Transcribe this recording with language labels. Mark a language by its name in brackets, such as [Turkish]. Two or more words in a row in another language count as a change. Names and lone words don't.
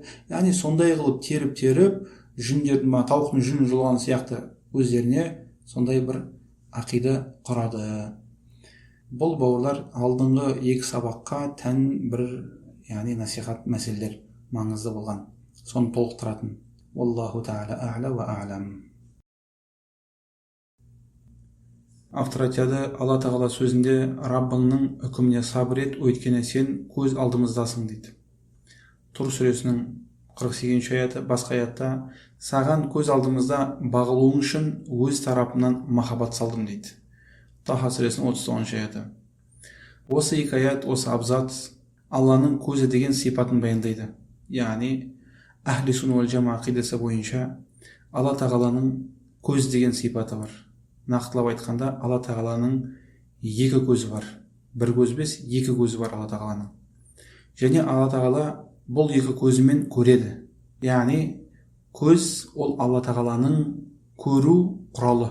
[Kazakh] Яғни сондай қылып теріп жүндердің, тауықтың жүнін жұлған сияқты өздеріне сондай бір ақида құрады. Бұл бауырлар алдыңғы екі сабаққа тән бір, яғни насихат мәселелер маңызды болған. Соны толықтыратын. [Arabic] والله تعالى أعلى وأعلم. [Kazakh] Автор айтады, Алла тағала сөзінде Раббыңның үкіміне сабыр ет, өйткені сен көз алдымыздасың дейді. Тур сүресінің 48-ші аяты, басқа аятта саған көз алдымызда бағылуың үшін өз тарапымнан махаббат салдым дейді. Таха сүресінің 39-ші аяты. Осы екі аят, осы абзац Алланың көзі деген сипатын баяндайды. Яғни [Arabic] أهل السنة والجماعة [Kazakh] ақидасы бойынша Алла тағаланың көз деген сипаты бар. Нақтылап айтқанда, Алла тағаланың екі көзі бар. бір көз емес, екі көзі бар Алла тағаланың. Және Алла тағала бұл екі көзімен көреді. Яғни көз ол Алла тағаланың көру құралы.